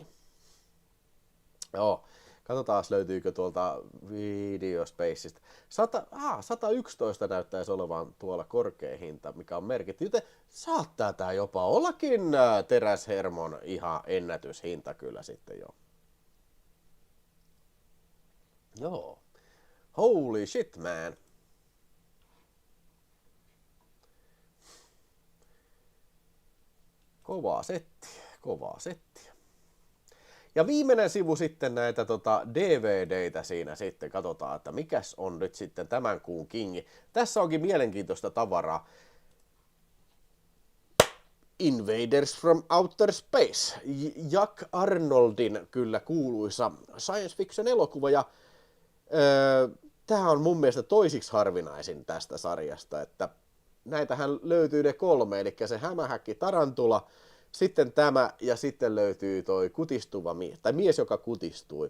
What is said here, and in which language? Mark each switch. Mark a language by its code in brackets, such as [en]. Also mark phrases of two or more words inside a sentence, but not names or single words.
[fi] Joo, katsotaan löytyykö tuolta Videospacesta. 111 näyttäisi olevan tuolla korkea hinta, mikä on merkitty. Joten saattaa tää jopa ollakin teräshermon ihan ennätyshinta kyllä sitten jo. Joo. [en] Holy shit, man. [fi] Kovaa settiä. Ja viimeinen sivu sitten näitä DVDitä siinä sitten. Katsotaan, että mikäs on nyt sitten tämän kuun kingi. Tässä onkin mielenkiintoista tavaraa. Invaders from Outer Space. Jack Arnoldin kyllä kuuluisa [en] science fiction [fi] elokuva ja tämä on mun mielestä toisiksi harvinaisin tästä sarjasta, että näitähän löytyy ne 3, eli se hämähäkki tarantula, sitten tämä ja sitten löytyy toi kutistuva mies, tai mies, joka kutistui.